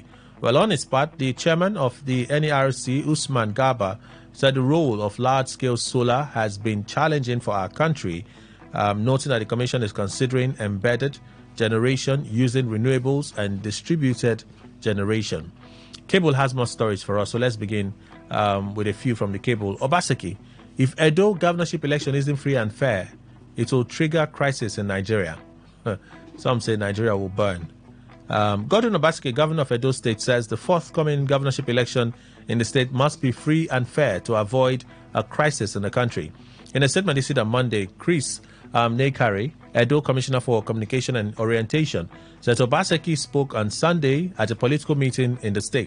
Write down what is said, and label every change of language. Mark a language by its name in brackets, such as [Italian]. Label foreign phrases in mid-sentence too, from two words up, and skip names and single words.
[English] Well, on its part, the chairman of the NERC, Usman Garba, said the role of large-scale solar has been challenging for our country, noting that the Commission is considering embedded generation using renewables and distributed generation. Cable has more stories for us, so let's begin with a few from the Cable. Obaseki, if Edo governorship election isn't free and fair, it will trigger crisis in Nigeria. Some say Nigeria will burn. Godwin Obaseki, governor of Edo State, says the forthcoming governorship election in the state must be free and fair to avoid a crisis in the country. In a statement issued on Monday, Chris Nekari, Edo Commissioner for Communication and Orientation, said Obaseki spoke on Sunday at a political meeting in the state.